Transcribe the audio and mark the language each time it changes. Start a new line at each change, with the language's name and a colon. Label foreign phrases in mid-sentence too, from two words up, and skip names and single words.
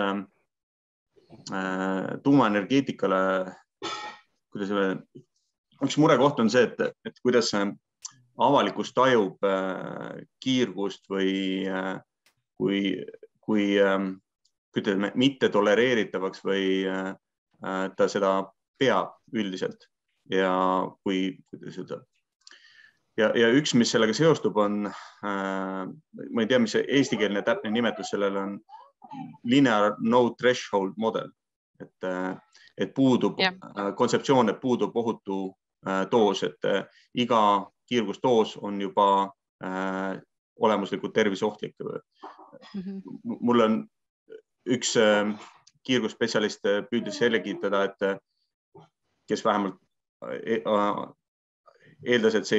Estonian: tuumaenergeetikale, üks murekoht on see, et kuidas avalikkus tajub kiirgust või kui ütleme, mitte tolereeritavaks või ta seda peab üldiselt ja ja üks, mis sellega seostub, on, ma ei tea, mis see eestikeelne täpne nimetus sellele on,
English: linear no threshold model,
Estonian: et puudub kontseptsioon, et puudub ohutu doos, et iga kiirgusdoos on juba olemuslikult terviseohtlik. Mul on üks kiirgusspetsialist püüdis selgitada, et kes vähemalt eeldas, et see